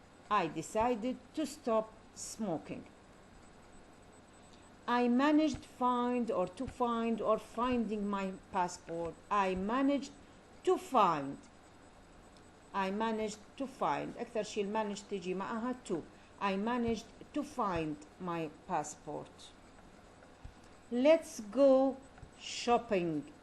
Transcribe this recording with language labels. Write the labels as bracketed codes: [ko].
[en] I decided to stop smoking. I managed to find or finding my passport. I managed to find. [ar] أكثر شيء managed تجي معها to. [en] I managed to find my passport. Let's go shopping.